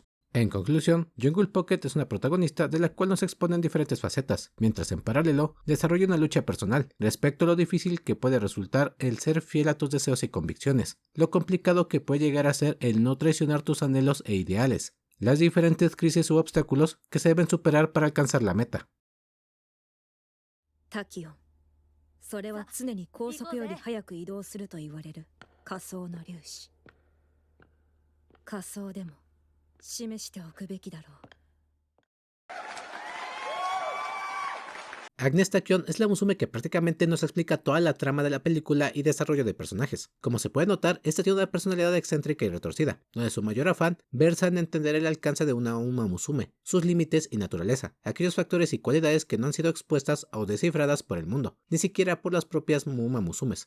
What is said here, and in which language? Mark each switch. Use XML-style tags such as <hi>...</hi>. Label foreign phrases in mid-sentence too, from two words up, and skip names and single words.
<es>En conclusión, Jungle Pocket es una protagonista de la cual nos exponen diferentes facetas, mientras en paralelo desarrolla una lucha personal respecto a lo difícil que puede resultar el ser fiel a tus deseos y convicciones, lo complicado que puede llegar a ser el no traicionar tus anhelos e ideales, las diferentes crisis u obstáculos que se deben superar para alcanzar la meta. Tachyon,</es> <ja>それは常に高速より速く移動すると言われる仮想の粒子。仮想でも示しておくべきだろう。</ja> <es>Agnes Tachyon es la Musume que prácticamente nos explica toda la trama de la película y desarrollo de personajes. Como se puede notar, esta tiene una personalidad excéntrica y retorcida, donde su mayor afán versa en entender el alcance de una Uma Musume, sus límites y naturaleza, aquellos factores y cualidades que no han sido expuestas o descifradas por el mundo, ni siquiera por las propias Uma Musumes.</es>